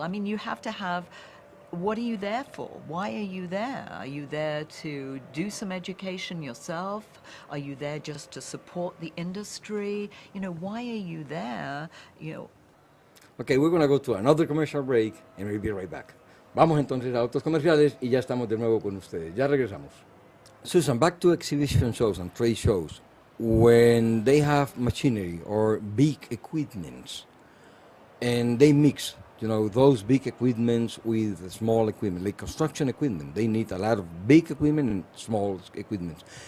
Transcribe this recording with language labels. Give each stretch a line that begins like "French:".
English: I mean, you have to have. What are you there for? Why are you there? Are you there to do some education yourself? Are you there just to support the industry? Why are you there? Okay, we're going to go to another commercial break and we'll be right back.
Spanish: Vamos entonces a otros comerciales y ya estamos de nuevo con ustedes. Ya regresamos.
English: Susan, back to exhibition shows and trade shows. When they have machinery or big equipments and they mix, those big equipments with small equipment, like construction equipment, they need a lot of big equipment and small equipment.